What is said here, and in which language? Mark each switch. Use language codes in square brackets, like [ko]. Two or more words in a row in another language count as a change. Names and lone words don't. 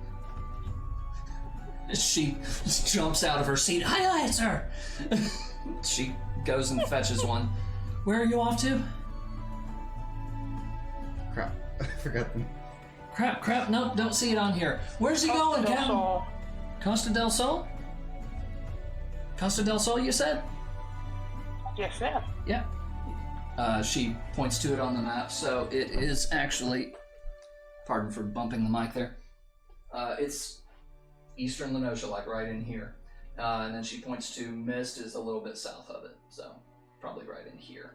[en] She jumps out of her seat. Aye, aye, sir! She goes and fetches one. Where are you off to? Crap. I forgot them. Crap, no, don't see it on here. Where's he going, Captain? Sol. Costa del Sol? Costa del Sol, you said? Yes, ma'am. Yeah. She points to it on the map, so it is actually, pardon for bumping the mic there, it's eastern Lenosha, like right in here. And then she points to Mist is a little bit south of it, so probably right in here.